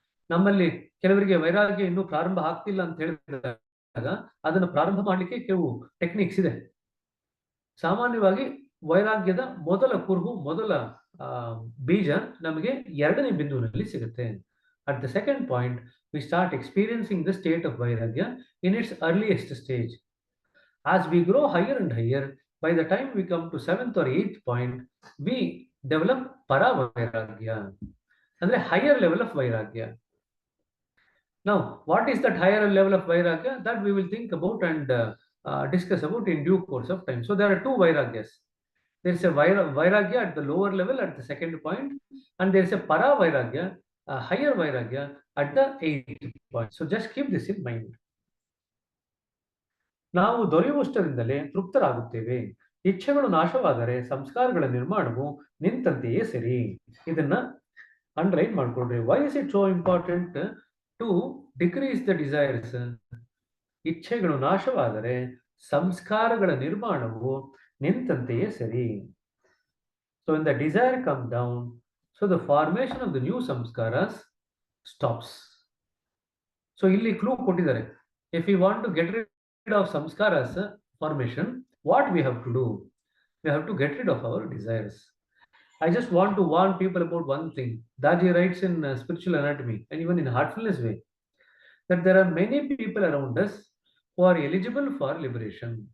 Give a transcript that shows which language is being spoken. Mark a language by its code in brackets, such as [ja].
[kn] ನಮ್ಮಲ್ಲಿ ಕೆಲವರಿಗೆ ವೈರಾಗ್ಯ ಇನ್ನೂ ಪ್ರಾರಂಭ ಆಗ್ತಿಲ್ಲ ಅಂತ ಹೇಳಿದಾಗ ಅದನ್ನು ಪ್ರಾರಂಭ ಮಾಡಲಿಕ್ಕೆ ಕೆಲವು ಟೆಕ್ನಿಕ್ಸ್ ಇದೆ. ಸಾಮಾನ್ಯವಾಗಿ ವೈರಾಗ್ಯದ ಮೊದಲ ಕುರುಹು, ಮೊದಲ ಬೀಜ ನಮಗೆ 2ನೇ ಬಿಂದುವಿನಲ್ಲಿ ಸಿಗುತ್ತೆ. [en] At the second point, we start experiencing the state of Vairagya in its earliest stage. As we grow higher and higher, by the time we come to 7th or 8th point, we develop Paravairagya, and a higher level of Vairagya. Now, what is that higher level of Vairagya? That we will think about and discuss about in due course of time. So there are 2 Vairagyas. There is a Vairagya at the lower level at the 2nd point, and there is a Paravairagya, higher Vairagya at the 8th point. So just keep this in mind. [kn] ನಾವು ದೊರೆಯುವಷ್ಟರಿಂದಲೇ ತೃಪ್ತರಾಗುತ್ತೇವೆ. ಇಚ್ಛೆಗಳು ನಾಶವಾದರೆ ಸಂಸ್ಕಾರಗಳ ನಿರ್ಮಾಣವು ನಿಂತಂತೆಯೇ ಸರಿ. ಇದನ್ನ underline ಮಾಡ್ಕೊಳ್ರಿ. [en] Why is it so important to decrease the desires? [kn] ಇಚ್ಛೆಗಳು ನಾಶವಾದರೆ ಸಂಸ್ಕಾರಗಳ ನಿರ್ಮಾಣವು ನಿಂತಂತೆಯೇ ಸರಿ. [en] So when the desire comes down, so the formation of the new samskaras stops. [kn] So ಇಲ್ಲಿ ಕ್ಲೂ ಕೊಟ್ಟಿದ್ದಾರೆ. [en] If we want to get rid of samskaras formation, what we have to do? We have to get rid of our desires. I just want to warn people about one thing. Daji writes in Spiritual Anatomy and even in Heartfulness Way that there are many people around us who are eligible for liberation.